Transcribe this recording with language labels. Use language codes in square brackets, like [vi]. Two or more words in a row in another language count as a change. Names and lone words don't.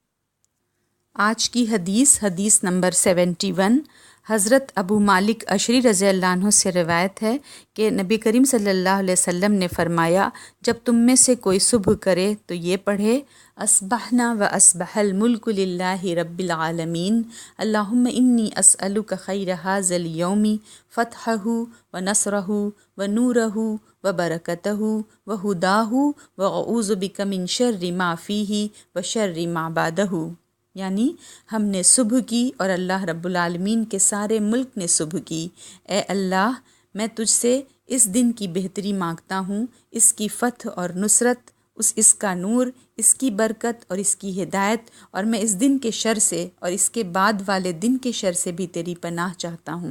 [ur] آج کی حدیث نمبر 71 حضرت ابو مالک اشعری [ar] رضی اللہ عنہ [ur] سے روایت ہے کہ نبی کریم [ar] صلی اللہ علیہ وسلم [ur] نے فرمایا، جب تم میں سے کوئی صبح کرے تو یہ پڑھے [ar] اصبحنا و اصبح الملک للہ رب العالمین اللہم انی اسألک خیر ھذا اليوم فتحہ و نصرہ و نورہ و برکتہ و ہداہ و اعوذ بک من شر ما فیہ و شر ما بعدہ۔ [ur] یعنی ہم نے صبح کی اور اللہ رب العالمین کے سارے ملک نے صبح کی۔ اے اللہ، میں تجھ سے اس دن کی بہتری مانگتا ہوں، اس کی فتح اور نصرت، اس کا نور، اس کی برکت اور اس کی ہدایت، اور میں اس دن کے شر سے اور اس کے بعد والے دن کے شر سے بھی تیری پناہ چاہتا ہوں۔